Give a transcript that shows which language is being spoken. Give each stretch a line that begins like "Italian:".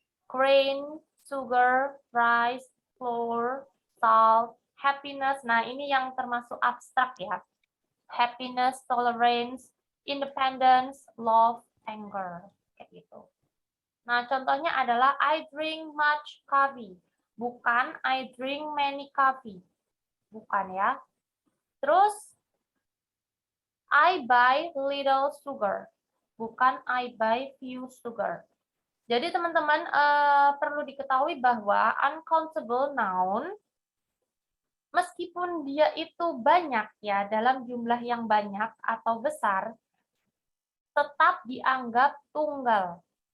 English: Grain, sugar, rice, flour, salt, happiness.
Indonesian: Nah, ini yang termasuk abstrak ya.
English: Happiness, tolerance, independence, love, anger.
Indonesian: Kayak gitu. Nah, contohnya adalah
English: I drink much coffee.
Indonesian: Bukan
English: I drink many coffee.
Indonesian: Bukan ya. Terus
English: I buy little sugar.
Indonesian: Bukan
English: I buy few sugar.
Indonesian: Jadi teman-teman perlu diketahui bahwa uncountable noun meskipun dia itu banyak ya dalam jumlah yang banyak atau besar tetap dianggap tunggal.